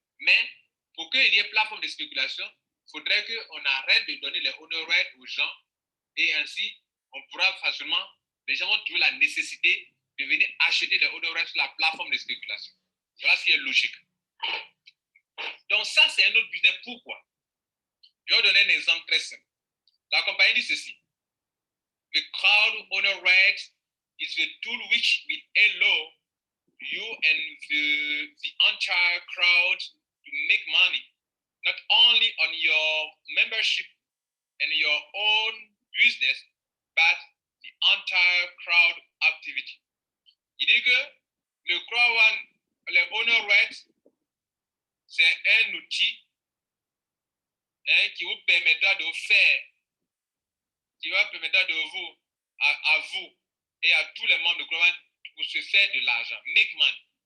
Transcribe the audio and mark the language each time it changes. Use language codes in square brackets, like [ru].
[fr] Mais pour qu'il y ait plateforme de spéculation, il faudrait qu'on arrête de donner les owner rights aux gens et ainsi, on pourra facilement, les gens vont trouver la nécessité de venir acheter les owner rights sur la plateforme de spéculation. Voilà ce qui est logique. Donc ça, c'est un autre business. Pourquoi? Je vais vous donner un exemple très simple. La compagnie dit ceci. [en] The crowd owner rights is a tool which will allow you and the entire crowd to make money, not only on your membership and your own business, but the entire crowd activity. [fr] Il dit que le crowd, le owner rights, c'est un outil qui vous permettra de faire, qui va permettre de vous, à vous et à tous les membres de crowd pour se faire de l'argent. [en] Make money.